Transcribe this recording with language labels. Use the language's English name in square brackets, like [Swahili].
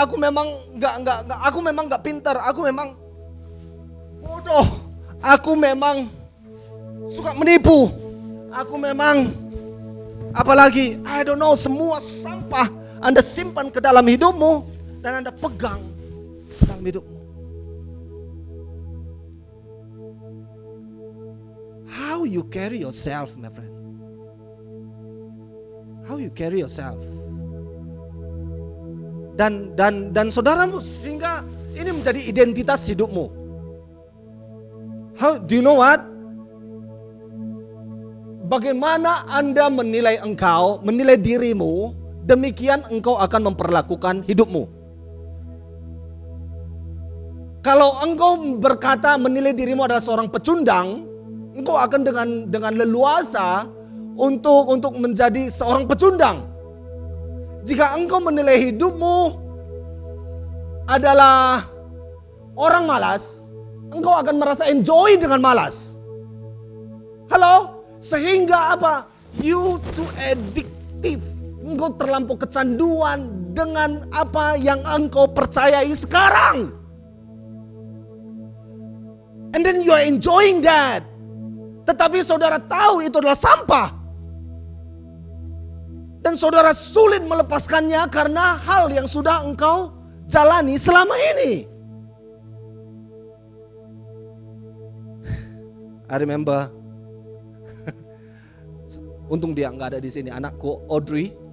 [Indonesian] Aku memang nggak pintar. Aku memang bodoh. Aku memang suka menipu. Aku memang apalagi, [English] I don't know, [Indonesian] semua sampah Anda simpan ke dalam hidupmu dan Anda pegang ke dalam hidupmu. [English] How you carry yourself, my friend? How you carry yourself? [Indonesian] Dan saudaramu, sehingga ini menjadi identitas hidupmu. [English] How do you know what? [Indonesian] Bagaimana Anda menilai engkau, menilai dirimu, demikian engkau akan memperlakukan hidupmu. Kalau engkau berkata menilai dirimu adalah seorang pecundang, engkau akan dengan leluasa untuk menjadi seorang pecundang. Jika engkau menilai hidupmu adalah orang malas, engkau akan merasa enjoy dengan malas. Halo? Sehingga apa? [English] You too addictive. [Indonesian] Engkau terlampau kecanduan dengan apa yang engkau percayai sekarang. [English] And then you are enjoying that. [Indonesian] Tetapi saudara tahu itu adalah sampah. Dan saudara sulit melepaskannya karena hal yang sudah engkau jalani selama ini. [English] I remember, [Indonesian] untung dia nggak ada di sini, anakku Audrey.